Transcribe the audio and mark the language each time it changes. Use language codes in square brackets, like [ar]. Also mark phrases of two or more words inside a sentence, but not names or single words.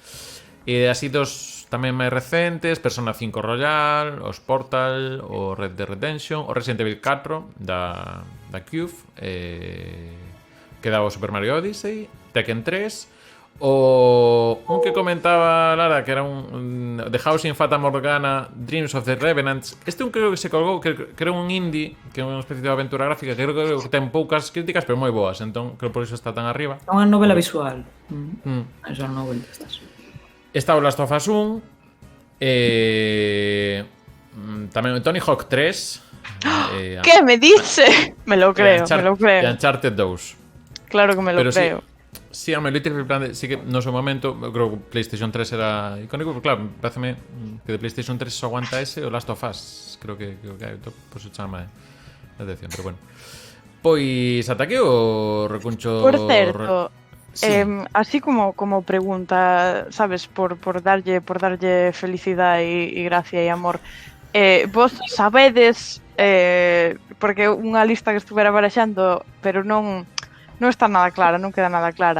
[gl] E así dos tamén máis recentes, Persona 5 Royal, os Portal, o Red Dead Redemption, o Resident Evil 4 da Cube, quedaba o Super Mario Odyssey, Tekken 3, un que comentaba Lara, que era un The House in Fata Morgana, Dreams of the Revenants. Este un creo que se colgou, que era un indie, que é unha especie de aventura gráfica, que creo que ten poucas críticas, pero moi boas, entón creo por iso está tan arriba. É unha novela visual. Mm. É unha novela destas. Está o Last of Us 1, tamén o Tony Hawk 3, [es] ¿Qué me dice? Me lo creo, me lo e creo. Uncharted 2. Claro que me lo Pero creo. [gl] Sí, a Little Big Planet, sí que no seu momento, eu creo que PlayStation 3 era icónico, pero claro, pareceme que de PlayStation 3 só aguanta ese o Last of Us, creo que hai, por eso chama a atención, pero bueno. Pois ata aquí o recuncho. Por certo, Sí. así como pregunta, sabes, por darlle felicidade e gracia e amor, vos sabedes, porque unha lista que estuvera baraxando, pero non está nada clara, non queda nada clara.